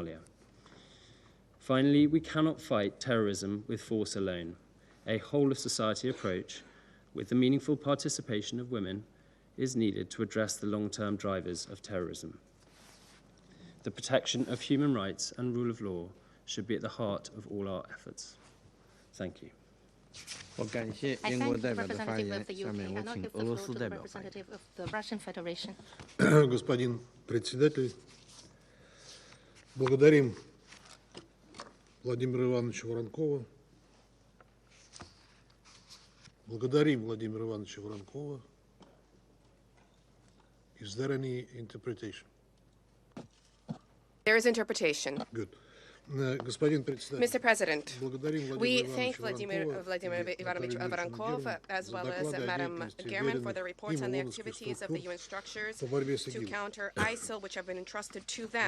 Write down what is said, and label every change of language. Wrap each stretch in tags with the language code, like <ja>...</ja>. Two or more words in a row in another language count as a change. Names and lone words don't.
<en>Finally, we cannot fight terrorism with force alone. A whole-of-society approach with the meaningful participation of women is needed to address the long-term drivers of terrorism. The protection of human rights and rule of law should be at the heart of all our efforts. Thank you.</en> <zh>我感谢英国代表的发言。下面我请俄罗斯代表发言。</zh> <ru>Господин председатель, благодарим Владимира Ивановича Воронкова. Благодарим Владимира Ивановича Воронкова.</ru> <en>Is there any interpretation? There is interpretation. Good. Mr. President, we thank Vladimir Ivanovich Voronkov as well as Madam German for the reports on the activities of the UN structures to counter ISIL, which have been entrusted to them.</en>